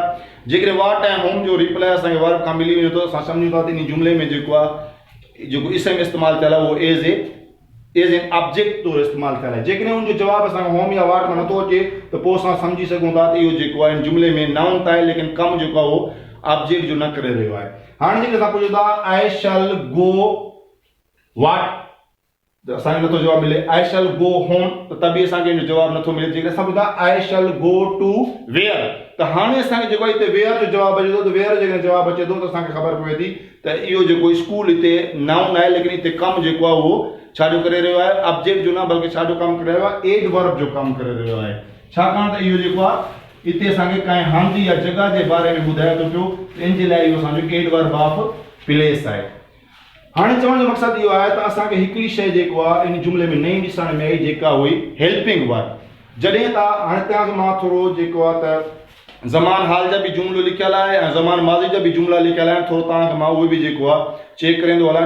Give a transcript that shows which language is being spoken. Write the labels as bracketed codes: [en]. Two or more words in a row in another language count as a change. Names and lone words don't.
[sd] जेकॾहिं वाट ऐं होम जो रिप्लाई असांखे वर्ब खां मिली वञे थो, असां सम्झूं था त इन जुमिले में जेको आहे जेको इसम इस्तेमालु थियल आहे उहो [en] as an object [sd] तौरु इस्तेमालु थियल आहे। जेकॾहिं उनजो जवाबु असांखे होम या वाट में नथो अचे त पोइ असां सम्झी सघूं था त इहो जेको आहे इन जुमिले में नाउन त आहे, लेकिन कमु जेको आहे उहो ऑब्जेक्ट जो न करे रहियो आहे। हाणे जेकॾहिं असां पुछूं था [en] I shall go what, [sd] त असांखे नथो जवाबु मिले। [en] I shall go home, [sd] त बि असांखे हिन जो जवाबु नथो मिले। जेकॾहिं असां पुछूं था [en] I shall go to where, [sd] त हाणे असांखे जेको आहे हिते वेयर जो जवाबु अचे थो, त वेयर जेकॾहिं जवाबु अचे थो त असांखे ख़बर पवे थी त इहो जेको स्कूल हिते नाउन आहे, लेकिन हिते कमु जेको आहे उहो छाजो करे रहियो आहे, ऑब्जेक्ट जो न बल्कि छाजो कमु करे रहियो आहे, एडवर्ब जो कमु करे रहियो आहे। छाकाणि त इहो जेको आहे हिते असांखे कंहिं हंधि या जॻह जे बारे में ॿुधाए थो पियो, इन जे लाइ इहो असांजो [en] adverb of place [sd] आहे। हाणे चवण जो मक़सदु इहो आहे त असांखे हिकिड़ी शइ जेको आहे इन जुमिले में नई ॾिसण में आई, जेका हुई [en] helping verb. [sd] जॾहिं त हाणे तव्हांखे मां थोरो जेको आहे त ज़मान हाल जा बि जुमिलो लिखियल आहे ऐं ज़मान माज़ी जा बि जुमिला लिखियल आहिनि, थोरो तव्हांखे मां उहे बि जेको आहे चेक करे हलां।